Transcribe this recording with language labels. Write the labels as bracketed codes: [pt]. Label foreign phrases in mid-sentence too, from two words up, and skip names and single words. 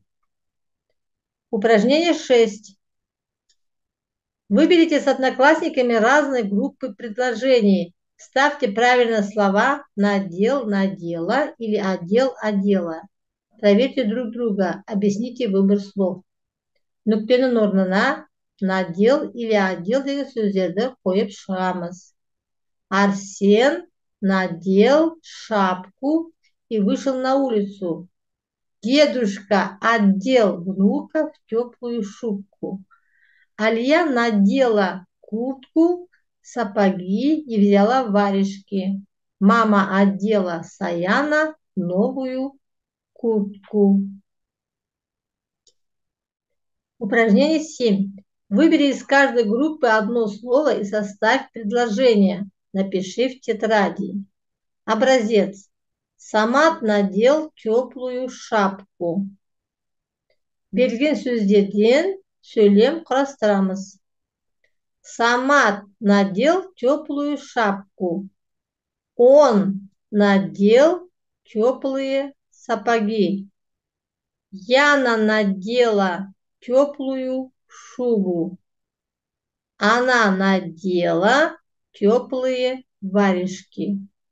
[ru] Упражнение 6. Выберите с одноклассниками разные группы предложений. Ставьте правильно слова «надел», «надела» или «одел», «одела». Проверьте друг друга. Объясните выбор слов. [kk] Нүктенің орнына [ru] «надел» или «одел» [kk] деген сөздерді қойып шығамыз. [ru] Арсен надел шапку и вышел на улицу. Дедушка одел внука в теплую шубку. Алия надела куртку, сапоги и взяла варежки. Мама одела Саяна новую куртку. Упражнение 7. Выбери из каждой группы одно слово и составь предложение. Напиши в тетради. Образец. Самат надел теплую шапку. [kk] Берген сөздерден сөйлем құрастырамыз. [ru] Самат надел теплую шапку. Он надел теплые сапоги. Яна надела теплую шубу. Она надела теплые варежки.